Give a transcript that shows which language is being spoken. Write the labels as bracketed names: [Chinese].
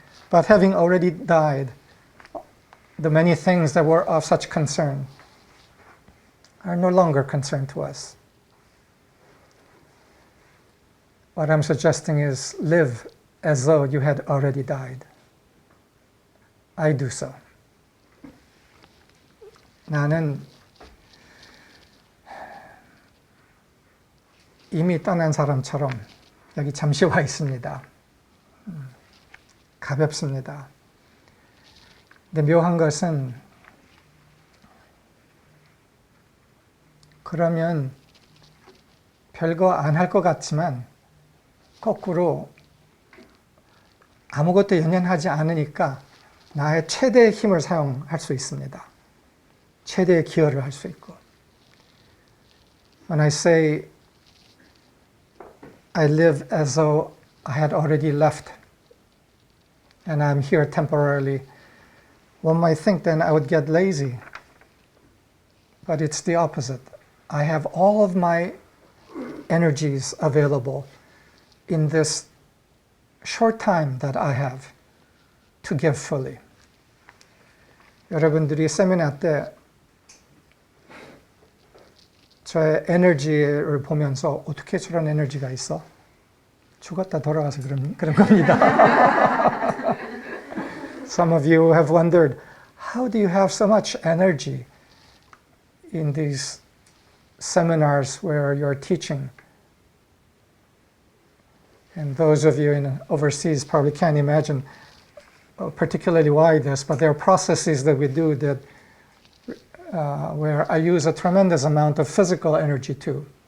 [English] But having already died, the many things that were of such concern are no longer concern to us. What I'm suggesting is live as though you had already died. I do so. [Korean] 나는 이미 떠난 사람처럼 여기 잠시 와 있습니다. 가볍습니다. 근데 묘한 것은 그러면 별거 안 할 것 같지만 거꾸로 아무것도 연연하지 않으니까 나의 최대의 힘을 사용할 수 있습니다. 최대의 기여를 할 수 있고. [English] When I say I live as though I had already left and I'm here temporarily, one might think then I would get lazy. But it's the opposite. I have all of my energies available in this short time that I have to give fully. [Korean] 여러분들이 세미나 때 저의 에너지를 보면서 어떻게 저런 에너지가 있어? 죽었다 돌아와서 그런 겁니다. [English] Some of you have wondered, how do you have so much energy in these seminars where you're teaching? And those of you in overseas probably can't imagine particularly why this, but there are processes that we do that where I use a tremendous amount of physical energy too.